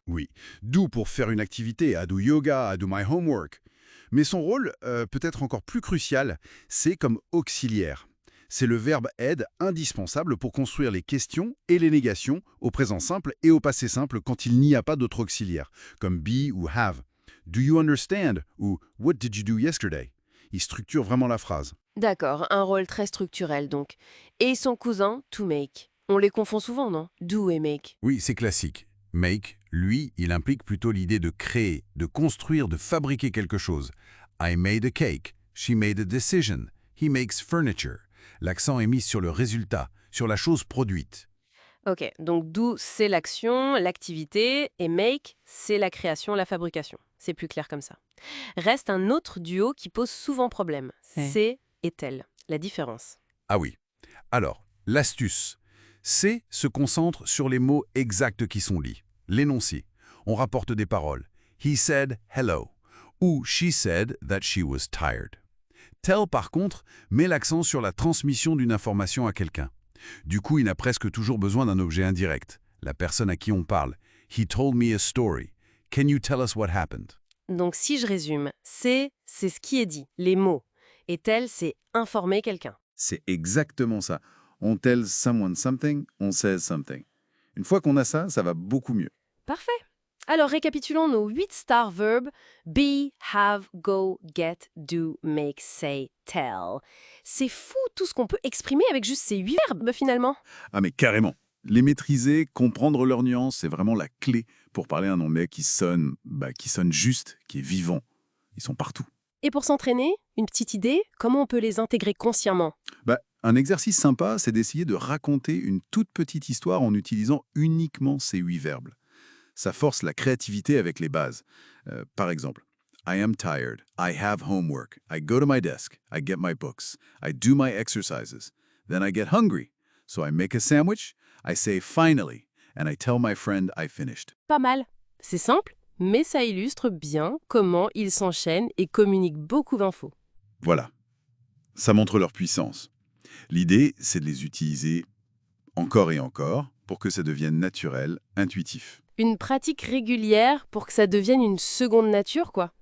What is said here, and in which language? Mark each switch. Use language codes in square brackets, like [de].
[fr] Oui, [en] do [fr] pour faire une activité, [en] I do yoga, I do my homework. [fr] Mais son rôle, peut-être encore plus crucial, c'est comme auxiliaire. C'est le verbe aide indispensable pour construire les questions et les négations au présent simple et au passé simple quand il n'y a pas d'autre auxiliaire, comme be ou have. [en] Do you understand [fr] ou [en] what did you do yesterday? [fr] Il structure vraiment la phrase. D'accord, un rôle très structurel donc. Et son cousin, to make. On les confond souvent, non? Do et make. Oui, c'est classique. Make, lui, il implique plutôt l'idée de créer, de construire, de fabriquer quelque chose. [en] I made a cake. She made a decision. He makes furniture. [fr] L'accent est mis sur le résultat, sur la chose produite. Ok, donc do, c'est l'action, l'activité, et make, c'est la création, la fabrication. C'est plus clair comme ça. Reste un autre duo qui pose souvent problème. C'est et tel. La différence. Ah oui. Alors, l'astuce. C se concentre sur les mots exacts qui sont lits. L'énoncé. On rapporte des paroles. [en] He said hello. [fr] Ou [en] she said that she was tired. [fr] Tell, par contre, met l'accent sur la transmission d'une information à quelqu'un. Du coup, il n'a presque toujours besoin d'un objet indirect. La personne à qui on parle. [en] He told me a story. Can you tell us what happened? [fr] Donc si je résume, c'est ce qui est dit, les mots. Et tel, c'est informer quelqu'un. C'est exactement ça. On [en] tells someone something, [fr] on [en] says something. [fr] Une fois qu'on a ça, ça va beaucoup mieux. Parfait. Alors récapitulons nos 8 star verbes be, have, go, get, do, make, say, tell. C'est fou tout ce qu'on peut exprimer avec juste ces 8 verbes finalement. Ah mais carrément. Les maîtriser, comprendre leurs nuances, c'est vraiment la clé pour parler un anglais qui sonne juste, qui est vivant. Ils sont partout. Et pour s'entraîner, une petite idée, comment on peut les intégrer consciemment? Un exercice sympa, c'est d'essayer de raconter une toute petite histoire en utilisant uniquement ces 8 verbes. Ça force la créativité avec les bases. Par exemple, [en] I am tired, I have homework, I go to my desk, I get my books, I do my exercises, then I get hungry, so I make a sandwich, I say finally, and I tell my friend I finished. [fr] Pas mal. C'est simple, mais ça illustre bien comment ils s'enchaînent et communiquent beaucoup d'infos. Voilà, ça montre leur puissance. L'idée, c'est de les utiliser encore et encore pour que ça devienne naturel, intuitif. Une pratique régulière pour que ça devienne une seconde nature, quoi.